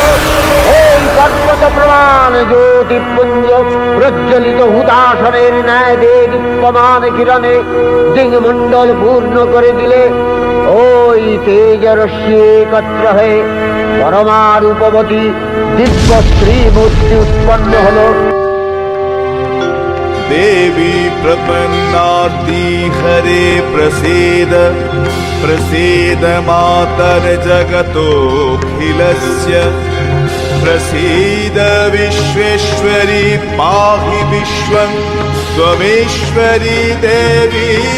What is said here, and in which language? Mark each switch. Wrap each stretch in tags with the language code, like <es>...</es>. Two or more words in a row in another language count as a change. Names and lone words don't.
<bn>এই পর্বত প্রমাণ জ্যোতিপুঞ্জ প্রজ্বলিত হুতাসনের ন্যায় দীপ্যমান কিরণে দিগমণ্ডল পূর্ণ করে দিলে ওই তেজরশ্মি একত্র হয়ে পরমা রূপবতী দিব্য শ্রী মূর্তি উৎপন্ন হল।</bn> <sa>देवी प्रपन्नार्ति हरे प्रसीद प्रसीद मातर जगतोऽखिलस्य प्रसीद विश्वेश्वरी पाहि विश्वं त्वमेश्वरी देवी</sa>